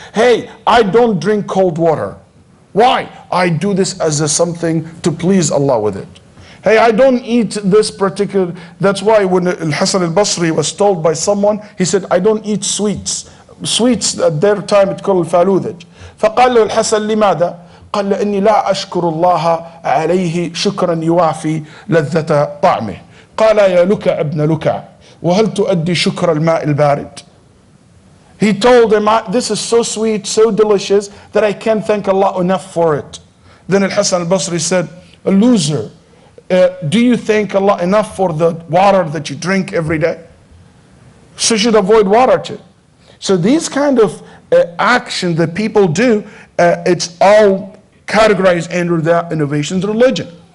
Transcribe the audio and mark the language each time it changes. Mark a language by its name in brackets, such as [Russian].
[English] Hey, I don't drink cold water. Why? I do this as something to please Allah with it. Hey, I don't eat this particular, that's why when Al-Hasan al-Basri was told by someone, he said, I don't eat sweets. Sweets at their time it's called faludaj. [Arabic] فقال له الحسن لماذا؟ قال إني لا أشكر الله عليه شكرا يوافي لذة طعمه. قال يا لكع ابن لكع وهل تؤدي شكر الماء البارد؟ [English] He told him, this is so sweet, so delicious, that I can't thank Allah enough for it. Then Al-Hasan al-Basri said, a loser, do you thank Allah enough for the water that you drink every day? So you should avoid water too. So these kind of action that people do, it's all categorized under the innovations in religion.